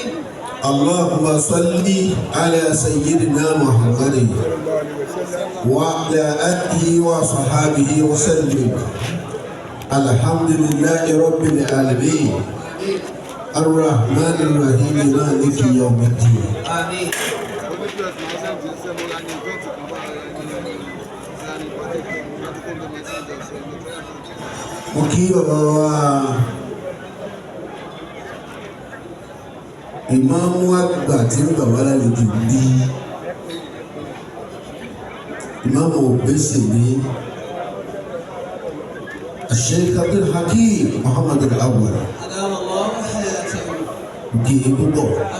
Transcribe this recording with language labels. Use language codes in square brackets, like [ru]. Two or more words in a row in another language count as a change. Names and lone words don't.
[ar] اللهم صل على سيدنا محمد وعلى آله وصحبه وسلم. الحمد لله رب العالمين الرحمن الرحيم مالك يوم الدين. آمين. [yo] mo kí bàbá wa ìmáàmù àgbà tí ń bàbá lálejò bí ìmáàmù Obesere Sheikh Abdul Hakim Muhammad al-Awwal kì í púpọ̀